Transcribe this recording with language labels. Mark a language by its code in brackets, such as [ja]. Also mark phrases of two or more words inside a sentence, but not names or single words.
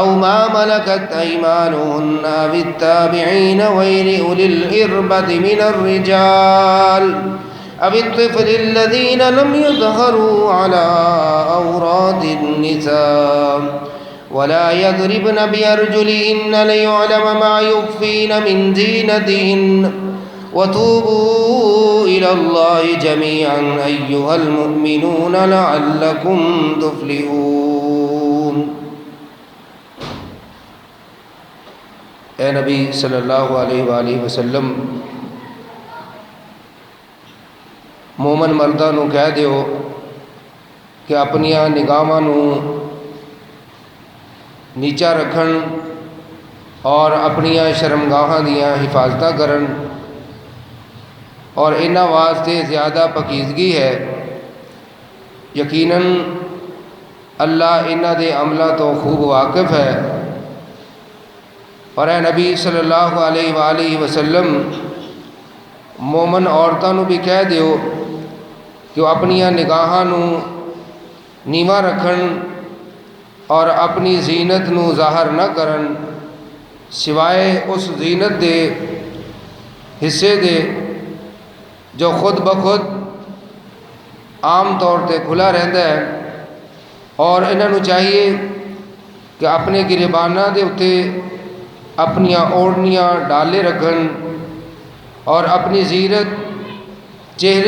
[ar] ما ملكت أيمانهن أو التابعين غير أولي الإربة من الرجال أو الطفل الذين لم يظهروا على عورات النساء ولا يضربن بأرجلهن ليعلم ما يخفين من زينتهن وتوبوا إلى الله جميعا أيها المؤمنون لعلكم تفلحون. [pa] اے نبی [ar] صلی اللہ علیہ وآلہ وسلم [pa] مومن مرداں نوں کہہ دیو کہ اپنیاں نگاہاں نوں نیچا رکھن اور اپنیاں شرمگاہاں دیاں حفاظتاں کرن اور انہاں واسطے زیادہ پاکیزگی ہے. یقیناً اللہ انہاں دے عملوں توں خوب واقف ہے. اور اے نبی [ar] صلى الله عليه وسلم [pa] مومن عورتاں نوں بھی کہہ دیو کہ اپنیاں نگاہاں نوں نیوا رکھن اور اپنی زینت نوں ظاہر نہ کرن سوائے اس زینت دے حصے دے جو خود بخود عام طور پر کھلا رہتا ہے. اور انہاں نوں چاہیے کہ اپنے گریباناں دے اتے اپنیاں اوڑھنیاں ڈالے رکھن اور اپنی جیرت چہرے